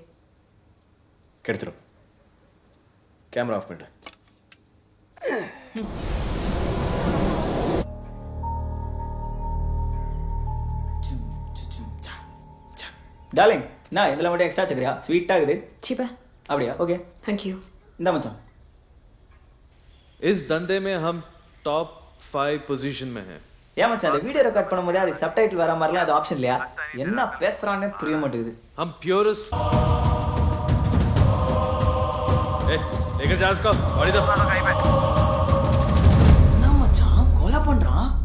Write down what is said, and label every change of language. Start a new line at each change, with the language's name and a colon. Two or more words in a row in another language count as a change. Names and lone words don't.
Tamil: கிடைச்சிடும்.
English: camera off
Tamil: பண்ணிட்டு. டார்லிங் நான் இதுல மட்டும் எக்ஸ்ட்ரா வச்சுக்கிறியா? ஸ்வீட்டா இருக்குது. சீப்பா அப்படியா? ஓகே. தேங்க்யூ. இந்த மச்சான்.
Hindi: इस धंधे में हम टॉप 5 पोजीशन में हैं.
Tamil: ஏன் மச்சான் இந்த
English: video record
Tamil: பண்ணும்போது அதுக்கு சப்டைட்டில் வர மாதிரிலாம் அது ஆப்ஷன் இல்லையா? என்ன பேசுறானே புரிய மாட்டேங்குது.
Hindi: हम प्योरेस्ट. ए, लेकर जा इसको. गाड़ी दो.
Tamil: என்ன மச்சான் கொலை பண்றான்?